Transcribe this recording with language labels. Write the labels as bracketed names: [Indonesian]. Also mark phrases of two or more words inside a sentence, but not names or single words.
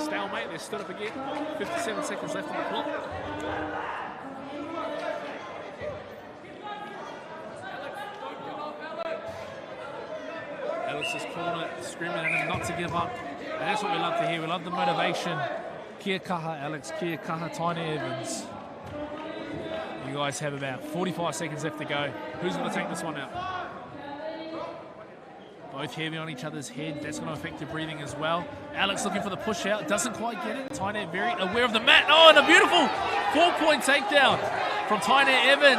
[English] Stalemate, they're stood up again. 57 seconds left on the clock. Alex's corner screaming at him not to give up. And that's what we love to hear. We love the motivation. [Māori] Kia kaha, Alex. Kia kaha, Tyne Evans. [English] You guys have about 45 seconds left to go. Who's going to take this one out? Both heavy on each other's head. That's going to affect your breathing as well. Alex looking for the push out. Doesn't quite get it. Tyne very aware of the mat. Oh, and a beautiful 4-point takedown from Tyne Evans.